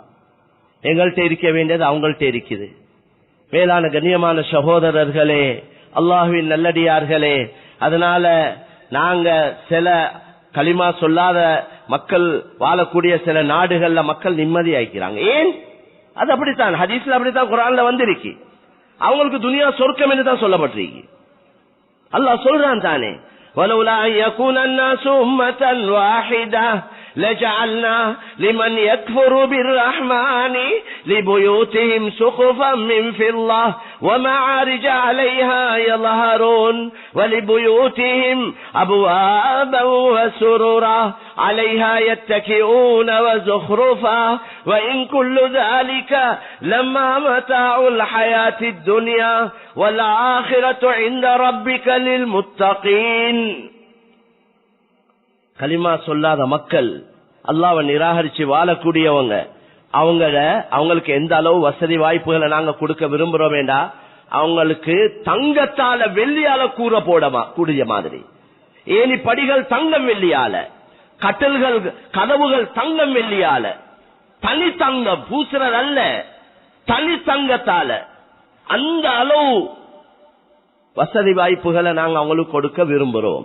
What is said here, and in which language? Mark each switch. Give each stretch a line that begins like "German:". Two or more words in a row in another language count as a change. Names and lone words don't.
Tamil: எங்கள்கிட்ட இருக்க வேண்டியது அவங்கள்ட்ட இருக்குது. மேலான கண்ணியமான சகோதரர்களே, அல்லாஹ்வின் நல்லடியார்களே, அதனால நாங்க சில களிமா சொல்லாத மக்கள் வாழக்கூடிய சில நாடுகள்ல மக்கள் நிம்மதி ஆயிக்கிறாங்க. ஏன்? அது அப்படித்தான், ஹதீஸ்ல அப்படித்தான், குர்ஆன்ல வந்திருக்கு. அவங்களுக்கு துனியா சொர்க்கம் என்று தான் சொல்லப்பட்டிருக்கு. அல்லாஹ் சொல்றான் தானே,
Arabic: ولولا يكون الناس أمة واحدة لجعلنا لمن يكفر بالرحمن لبيوتهم سقفا من فضة ومعارج عليها يظهرون ولبيوتهم أبوابا وسررا عليها يتكئون وزخرفا وإن كل ذلك لما متاع الحياة الدنيا والآخرة عند ربك للمتقين.
Tamil: கலிமா சொல்லாத மக்கள், அல்லாஹ்வை நிராகரிச்சு வாழக்கூடியவங்க, அவங்களுக்கு எந்த அளவு வசதி வாய்ப்புகளை நாங்க கொடுக்க விரும்புறோம் வேண்டா, அவங்களுக்கு தங்கத்தால வெள்ளியால கூடிய மாதிரி, ஏனி படிகள் தங்கம் வெள்ளியால, கட்டல்கள் கதவுகள் தங்கம் வெள்ளியால, தனி தங்கம் பூசுறதல்ல, தனி தங்கத்தால அந்த அளவு வசதி வாய்ப்புகளை நாங்க அவங்களுக்கு கொடுக்க விரும்புறோம்.